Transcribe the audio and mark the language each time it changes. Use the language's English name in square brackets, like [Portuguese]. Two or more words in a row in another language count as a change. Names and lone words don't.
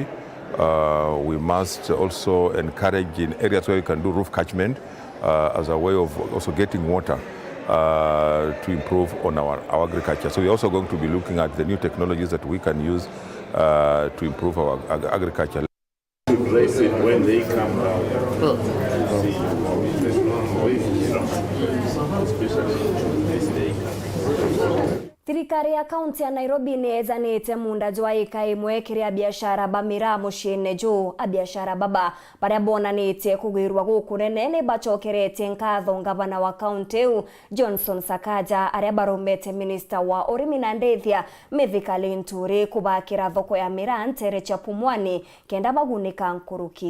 [English] We must also encourage in areas where we can do roof catchment as a way of also getting water to improve on our agriculture. So we're also going to be looking at the new technologies that we can use to improve our agriculture. When they come out, [Meru] Thirikari ya kaunti ya Nairobi neezanite munda jwa ika imwe kiria biashara bamira mushine juu a biashara baba baria bonanite kugwirwa gukunene ni bachokerete nkatho ngavana wa kaunti u Johnson Sakaja aria baromete minister wa urimi na ndethia Mithika Linturi kubakira thoko ya mira ntere cha Pumwani kenda bagunika nkuruki.